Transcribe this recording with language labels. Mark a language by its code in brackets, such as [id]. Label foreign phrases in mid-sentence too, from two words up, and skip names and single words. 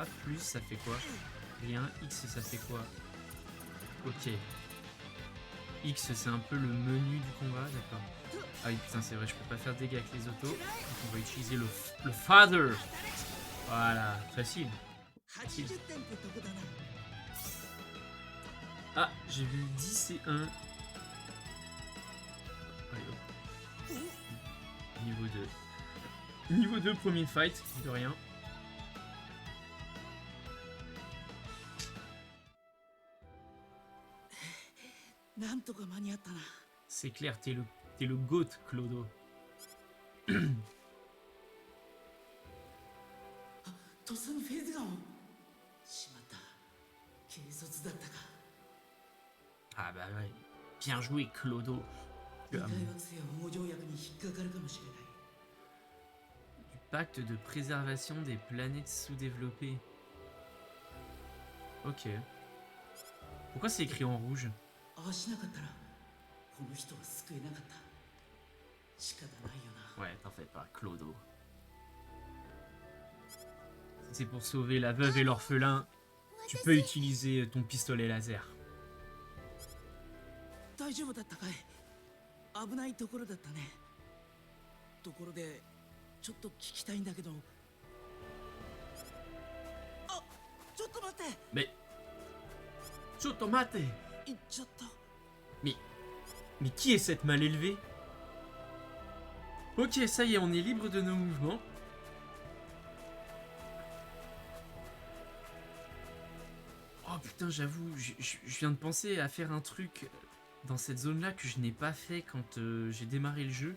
[fr] Plus ça fait quoi? Rien. X ça fait quoi? Ok. X c'est un peu le menu du combat, d'accord. Ah oui putain c'est vrai, je peux pas faire de dégâts avec les autos. Donc on va utiliser le Father. Voilà, facile. [ja] 80 点ってとこだな。 [fr] Ah, j'ai vu 10 et 1. Allez, hop. Niveau 2. Niveau 2, premier fight, de rien. [ja] なんとか間に合ったな。 [fr] C'est clair, t'es le GOAT, Clodo. [ja] とっさにフェーズガンを。しまった。軽率だったか。 [fr] Ah bah ouais. Bien joué, Clodo. [ja] 未開惑星保護条約に引っかかるかもしれない。 [fr] Du pacte de préservation des planètes sous-développées. Ok. Pourquoi c'est écrit en rouge? [ja] ああしなかったらこの人は救えなかった。仕方ないよな。 [fr] Ouais, t'en fais pas, Clodo. Si c'est pour sauver la veuve et l'orphelin, tu peux utiliser ton pistolet laser. [ja] 大丈夫だったかい？危ないところだったね。ところでちょっと聞きたいんだけど。あ、ちょっと待って。 [fr] Mais... Chotomate! [ja] 行っちゃった。 [fr] Mais qui est cette mal élevée? Ok, ça y est, on est libre de nos mouvements. Oh putain, j'avoue, je viens de penser à faire un truc dans cette zone-là que je n'ai pas fait quand j'ai démarré le jeu.